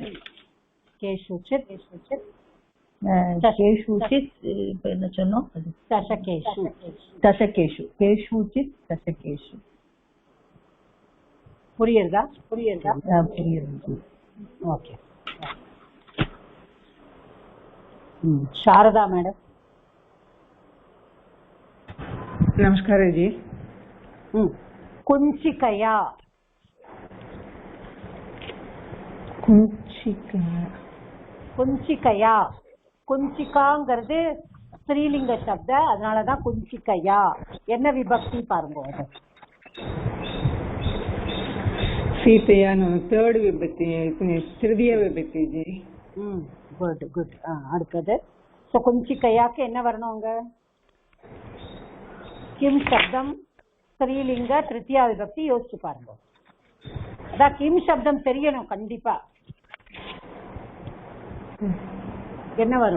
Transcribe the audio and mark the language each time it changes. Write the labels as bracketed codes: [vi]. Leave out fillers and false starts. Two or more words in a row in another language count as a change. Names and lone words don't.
[sa] केषुचित्। केषुचित् [ta] இப்ப என்ன சொன்னோம்? தசகேஷு. [sa] दशकेषु। केषुचित् दशकेषु. [ta] புரியுதா? புரியுது. ஓகே. [hi] शारदा मैडम. नमस्कार जी. कुंचिकया. [ta] குஞ்சிகையா. குஞ்சிகாங்கிறது ஸ்ரீலிங்க சப்த, அதனாலதான் குஞ்சிகையா. என்ன விபக்தி பாருங்க? [hi] सीतया थर्ड विभक्ति, [sa] तृतीय विभक्ति [hi] जी. [ta] குட். அடுத்தது குஞ்சிகையாக்கு என்ன வரணுங்க? கிம் சப்தம் ஸ்ரீலிங்க திருத்தியா விபக்தி யோசிச்சு பாருங்க. அதான் கிம் சப்தம் தெரியணும் கண்டிப்பா. என்ன வரும்?